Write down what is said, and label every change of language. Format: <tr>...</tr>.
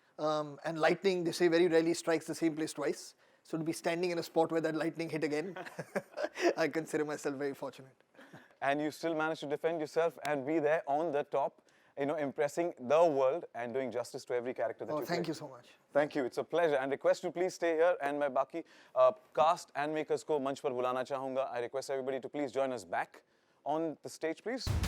<en>And lightning, they say, very rarely strikes the same place twice. So to be standing in a spot where that lightning hit again, I consider myself very fortunate. And you still managed to defend yourself and be there on the top, impressing the world and doing justice to every character that you Thank played. you so much. Thank you. It's a pleasure. And request you please stay here.</en> <hi>And मैं बाकी</hi> <en>cast and makers</en> <hi>को मंच पर बुलाना चाहूँगा.</hi> <en>I request everybody to please join us back on the stage, please.</en>